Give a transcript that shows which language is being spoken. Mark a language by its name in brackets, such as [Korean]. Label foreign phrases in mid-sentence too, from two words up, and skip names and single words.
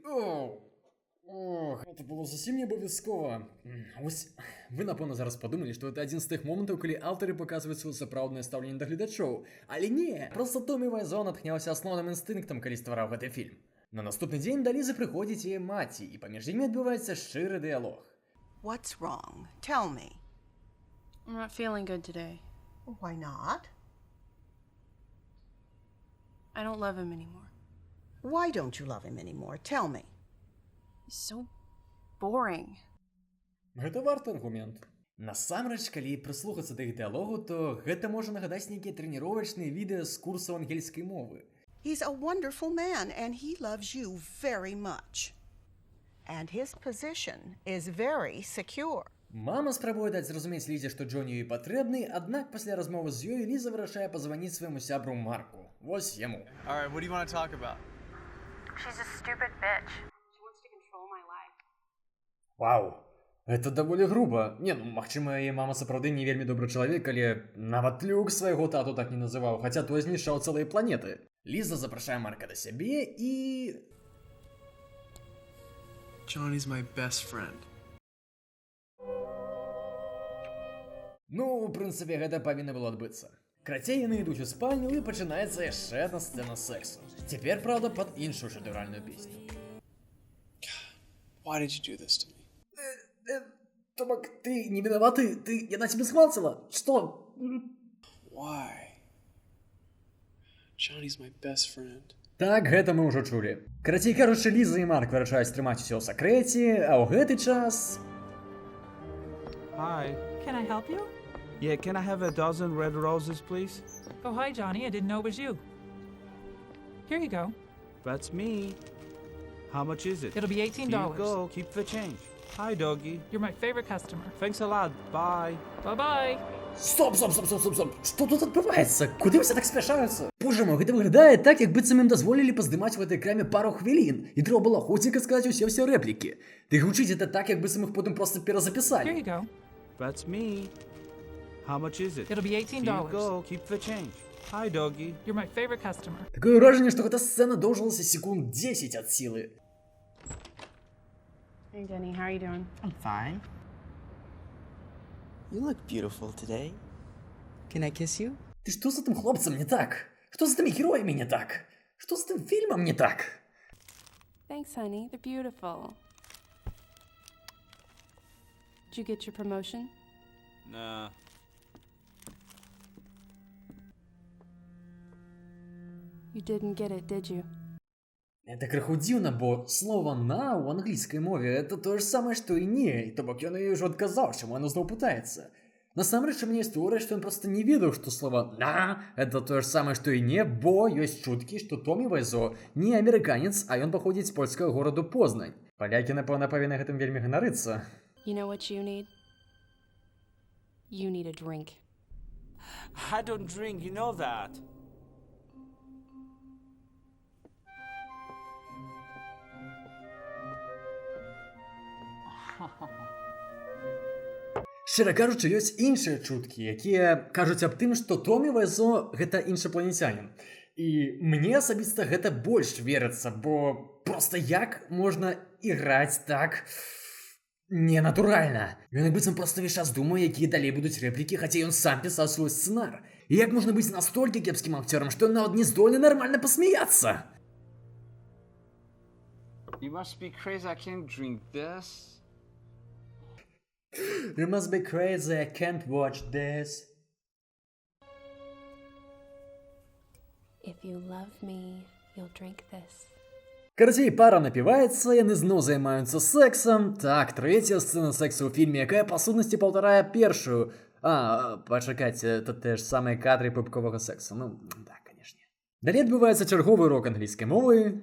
[Belarusian] Ох, гэта было зусім не абавязкова. Вось, вы, напэўна, зараз падумалі, што гэта адзін з тых момантаў, калі аўтары паказваюць сваё сапраўднае стаўленне да гледачоў. Але не, проста Томі Вайзо натхняўся асноўным інстынктам, калі ствараў гэты фільм. На наступны дзень да Лізы прыходзіць яе маці, і паміж імі адбываецца шчыры дыялог. [English] What's wrong? Tell me. I'm not feeling good today. Why not? I don't love him anymore. Why don't you love him anymore? Tell me. He's so boring. [Belarusian] Гэта варты аргумент. Насамрэч, калі прыслухацца да іх дыялогу, то гэта можа нагадаць нейкія трэніровачныя відэа з курсаў ангельскай мовы. [English] He's a wonderful man, and he loves you very much. And his position is very secure. [Belarusian] Мама спрабуе даць зразумець Лізе, што Джоні ёй патрэбны, аднак пасля размовы з ёй Ліза вырашае пазваніць свайму сябру Марку. Вось яму. [English] All right, what do you want to talk about? She's a stupid bitch. She wants to control my life. [Belarusian] Вау, это даволі груба. Не, ну, магчыма, яе мама сапраўды не вельмі добры чалавек, але нават Люк свайго тату так не называў, хаця той знішчаў цэлыя планеты. Ліза запрашае Марка да сябе і... [English] Johnny's my best friend. [Belarusian] Ну, у прынцыпе, гэта павінна было адбыцца. Крацей яны ідуць у спальню і пачынаецца яшчэ адна сцэна сексу. Цяпер, праўда, пад іншую шэдэўральную песню. [English] Why did you do this to me? [Russian] Томак, ты не виноваты? Яна тебе смалцала? Что? [English] Why? Johnny's my best friend. [Belarusian] Так, гэта мы ўжо чулі. Карацей кажучы, Ліза і Марк вырашаюць трымаць усё ў сакрэце, а ў гэты час... [English] Hi. Can I help you? Yeah, can I have a dozen red roses, please? Oh, hi, Johnny. I didn't know it was you. Here you go. That's me. How much is it? It'll be $18. Here you go. Keep the change. Hi, doggy. You're my favorite customer. Thanks a lot. Bye. Bye-bye. [Belarusian] Стоп! Што тут адбываецца? Куды ўсе так спяшаюцца? Боже мой, гэта выглядае так, як быццам ім дазволілі паздымаць у гэтай краме пару хвілін, і трэба было хуценька сказаць усе рэплікі. Ды гучыць гэта так, як быццам іх потым проста [English] Here [Belarusian] перазапісалі. [English] you go. That's me. How much is it? It'll be $18. Here you go. Keep the change. Hi, doggy. You're my favorite customer. [Belarusian] Такое ўражанне, што гэта сцэна доўжылася секунд 10 ад сілы. [English] Hey, Denny, how are you doing? I'm fine. You look beautiful today. Can I kiss you? [Belarusian] Ты што з гэтым хлопцам не так? Што з гэтымі героямі не так? Што з гэтым фільмам не так? [English] Thanks, honey. They're beautiful. Did you get your promotion? Nah. You didn't get it, did you? [Belarusian] Это крыху дзіўна, бо слова «на» ў англійскай мове это тое ж самае, што і «не», і то бок ён ёй ужо адказаў, чаму яно зноў пытаецца. Насамрэч, мне історыя, што ён проста не ведаў, што слова «на» это тое ж самае, што і «не», бо ёсць чуткі, што Томі Вайзо не амерыканец, а ён паходзіць з польскага гораду Познань. Палякі, напэўна, павінны гэтым вельмі ганарыцца. [English] You know what you need? You need a drink. I don't drink, you know that. [Belarusian] Шчыра кажучы, ёсць іншыя чуткі, якія кажуць аб тым, што Томі Вайзо гэта іншапланецянін. І мне асабіста гэта больш верыцца, бо проста як можна іграць так ненатуральна. Ён як быццам проста ўвесь час думае, якія далей будуць рэплікі, хаця ён сам пісаў свой сцэнар. І як можна быць настолькі кепскім акцёрам, што ён нават не здольны нармальна пасмяяцца? [English] You must be crazy, I can't drink this. You must be crazy, I can't watch this. If you love me, you'll drink this. [Belarusian] Карацей, пара напіваецца, яны зноў займаюцца сексам. Так, трэцяя сцэна сексу ў фільме, якая па сутнасці паўтарае першую. Пачакайце, [Russian] это те [Belarusian] ж самыя кадры пупковага сексу. Ну, так, канешне. Далей адбываецца чарговы урок англійскай мовы.